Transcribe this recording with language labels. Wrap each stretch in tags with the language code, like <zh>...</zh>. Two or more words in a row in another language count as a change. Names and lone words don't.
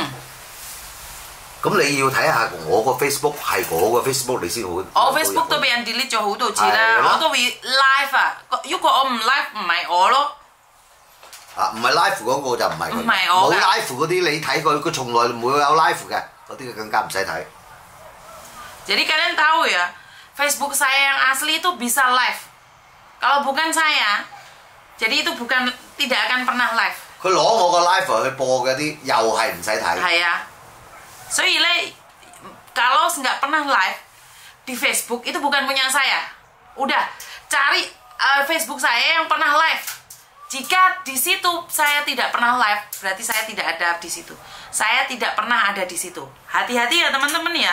<yue>咁你要睇下我個 Facebook 係我個 Facebook， 你先好。我 Facebook 都俾人 delete 咗好多次啦，我都會 live 啊。如果我唔 live， 唔係我咯。啊，唔係 live 嗰個就唔係佢。唔係我㗎。冇 live 嗰啲你睇佢從來唔會有 live 嘅，嗰啲更加唔使睇。</yue> <id>Jadi kalian tahu ya, Facebook saya yang asli itu bisa live. Kalau bukan saya, jadi itu tidak akan pernah live.</id> <yue>佢攞我個 live 去播嗰啲，又係唔使睇。係啊，所以咧</yue> <id>，kalau nggak pernah live di Facebook itu bukan punya saya. Udah cari Facebook saya yang pernah live. Jika di situ saya tidak pernah live, berarti saya tidak ada di situ. Saya tidak pernah ada di situ. Hati-hati ya teman-teman ya.</id>